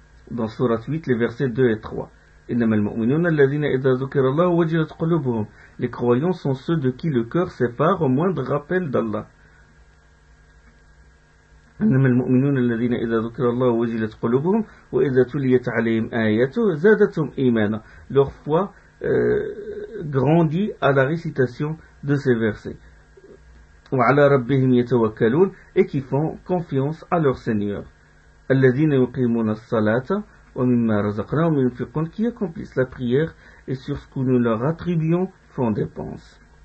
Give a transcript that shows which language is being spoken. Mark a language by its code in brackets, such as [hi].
[fr] Dans Sourate 8, les versets 2 et 3. [ar] إنما المؤمنون الذين إذا ذكر الله وجلت قلوبهم. [fr] Les croyants sont ceux de qui le cœur s'effare au moindre rappel d'Allah. [ar] إنما المؤمنون الذين إذا ذكر الله وجلت قلوبهم وإذا تليت عليهم آياته زادتهم إيمانا. [fr] Leur foi grandit à la récitation de ces versets. [ar] وعلى ربهم يتوكلون [fr] et qui font confiance à leur Seigneur. [ar] الذين يقيمون الصلاة ومما رزقناهم ينفقون [fr] qui accomplissent la prière et sur ce que nous leur attribuons font dépense.